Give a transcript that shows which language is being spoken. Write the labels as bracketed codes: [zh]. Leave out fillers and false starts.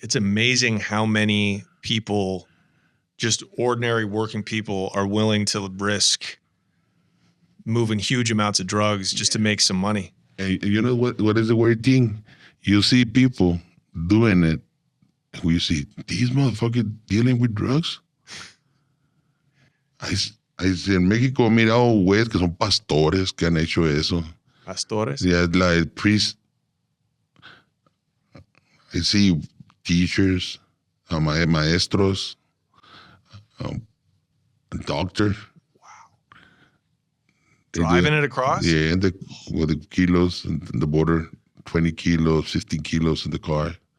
[en] It's amazing how many people, just ordinary working people, are willing to risk moving huge amounts of drugs just to make some money. And you know what is the weird thing? You see people doing it, and you see, these motherfuckers dealing with drugs? [es] I en México he mirado güeyes que son pastores que han hecho eso. Pastores? [en] Yeah, like priests. I see teachers, maestros, a doctor. Driving it across? Yeah, and with the kilos and the border, 20 kilos, 15 kilos in the car.